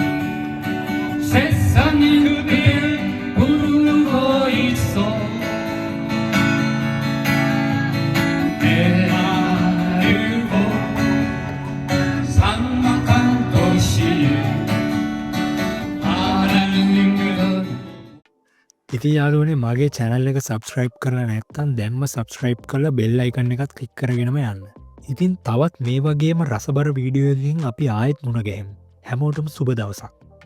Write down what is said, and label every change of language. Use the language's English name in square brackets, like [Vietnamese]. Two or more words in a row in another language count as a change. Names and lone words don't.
[Korean] 세상이 그댈 부르고 있어 메마르고 삭막한 도시에 바라는 건 [Sinhala] ඉති යාලුවනේ මගේ චැනල් එක සබස්ක්‍රයිබ් කරලා නැත්තන් දැම්ම සබස්ක්‍රයිබ් කල [English] bell icon [Sinhala] එකත් ක්ලික් කරගෙනම යන්න. ඉතින් තවත් මේ වගේම රසබර වීඩියෝකින් අපි ආයෙත් මුණගැහෙම්. හැමෝටම සුබ දවසක්.